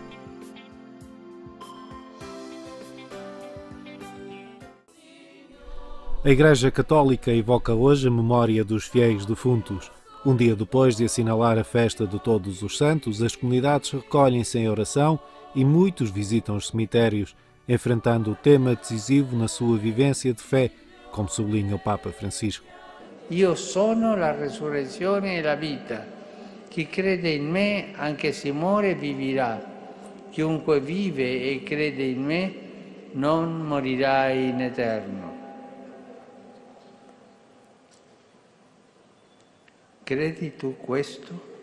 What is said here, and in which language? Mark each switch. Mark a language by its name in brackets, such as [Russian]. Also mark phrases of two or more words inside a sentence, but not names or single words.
[Portuguese] A Igreja Católica evoca hoje a memória dos fiéis defuntos. Um dia depois de assinalar a festa de Todos os Santos, as comunidades recolhem-se em oração e muitos visitam os cemitérios, enfrentando o tema decisivo na sua vivência de fé, como sublinha o Papa Francisco. [Italian] Io sono la resurrezione e la vita. Chi crede in me, anche se muore, vivirà. Chiunque vive e crede in me, non morirà in eterno. Credi tu questo?